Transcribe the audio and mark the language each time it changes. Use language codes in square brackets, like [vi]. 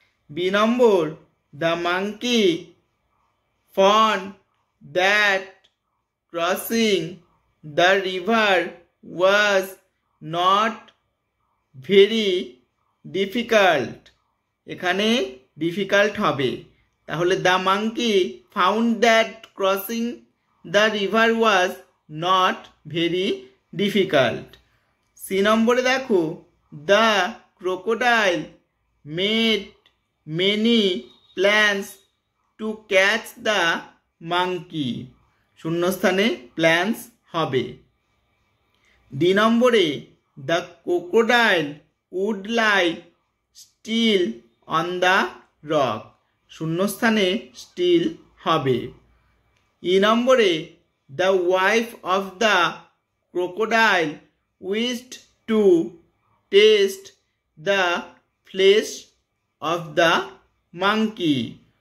[en] B number the monkey found that crossing the river was not very difficult [bn] এখানে difficult হবে, তাহলে [en] The monkey found that crossing the river was not very difficult. [bn] C নম্বরে দেখো [en] The crocodile made many plans to catch the monkey. [bn] শূন্যস্থানে plans হবে। D নম্বরে [en] the crocodile would lie still on the rock. [bn] শূন্যস্থানে still হবে। ই নম্বরে [en] the wife of the crocodile wished to taste the flesh of the monkey.